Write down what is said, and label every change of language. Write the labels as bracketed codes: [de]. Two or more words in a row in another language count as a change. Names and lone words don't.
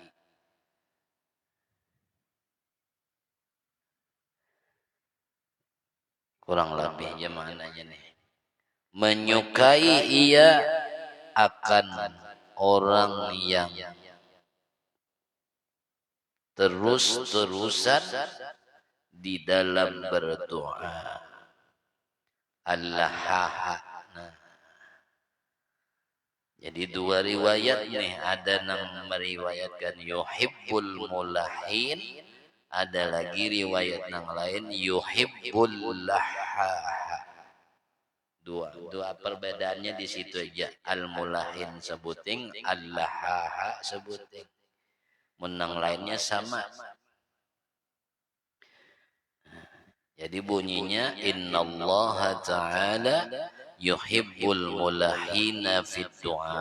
[bjn] Kurang lebihnya maknanya nih, menyukai ia akan orang yang terus-terusan di dalam berdoa. Allah. Nah, jadi dua riwayat nih, ada yang meriwayatkan [ar] yuhibbul mulahin, [bjn] ada lagi riwayat yang lain [ar] yuhibbul lahaha. [bjn] Dua perbedaannya di situ aja. [ar] Al mulahin [bjn] sebuting, [ar] al lahaha [bjn] sebuting. Menang lainnya sama. [id] Jadi bunyinya [ar] innallaha ta'ala yuhibbul mulahina fit du'a.